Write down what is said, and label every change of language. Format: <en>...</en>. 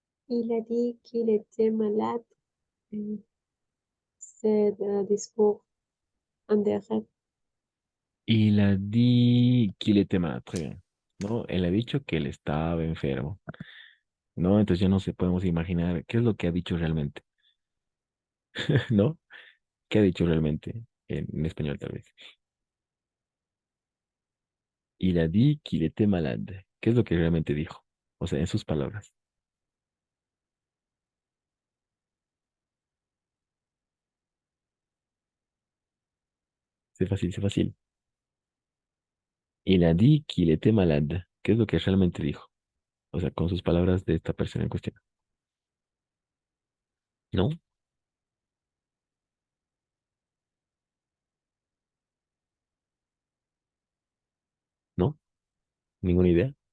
<fr>Il a dit qu'il était malade. C'est le discours en direct. Il a dit qu'il était malade, très bien.</fr> <es>¿No? Él ha dicho que él estaba enfermo. ¿No? Entonces ya no se podemos imaginar qué es lo que ha dicho realmente. ¿No? ¿Qué ha dicho realmente? En español tal vez.</es> <fr>Il a dit qu'il était malade.</fr> <es>¿Qué es lo que realmente dijo? O sea, en sus palabras.</es> <fr>C'est facile, c'est facile. Il a dit qu'il était malade.</fr> <es>¿Qué es lo que realmente dijo? O sea, con sus palabras de esta persona en cuestión. ¿No? ¿No? ¿Ninguna idea?</es>